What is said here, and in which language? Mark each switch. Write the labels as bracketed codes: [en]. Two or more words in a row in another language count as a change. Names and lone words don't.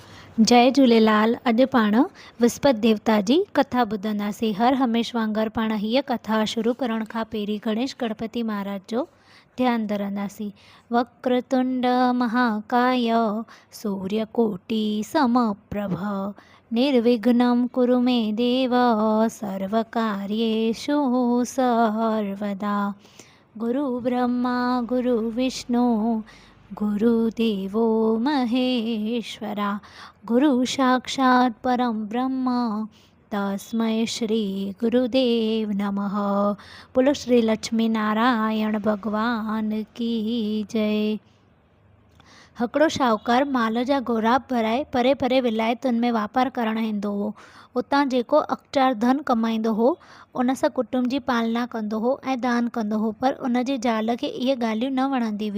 [sd] जय झूलेलाल। अॼु पाण विस्पति देवता जी कथा ॿुधंदासीं। हर हमेश वांगुरु पाण हीअ कथा शुरू करण खां पहिरीं गणेश गणपति महाराज जो ध्यानु धरंदासीं। [sa] वक्रतुंड महाकाय सूर्यकोटि समप्रभ निर्विघ्नं कुरु मे देव सर्वकार्येषु सर्वदा। गुरु ब्रह्मा गुरु विष्णु गुरुदेवो महेश्वरा गुरु साक्षात् परम ब्रह्म तस्मै श्री गुरुदेव नमः। [hi] बोलो श्री लक्ष्मी नारायण भगवान की जय। [sd] हिकिड़ो शाहूकार माल जा गोराब भराए परे परे विलायतुनि में वापारु करणु वेंदो हो। उतां जेको अखचार धन कमाईंदो हो उन सां कुटुंब जी पालना कंदो हो ऐं दान कंदो हो, पर उन जी ज़ाल खे इहे ॻाल्हियूं न वणंदी हुयूं।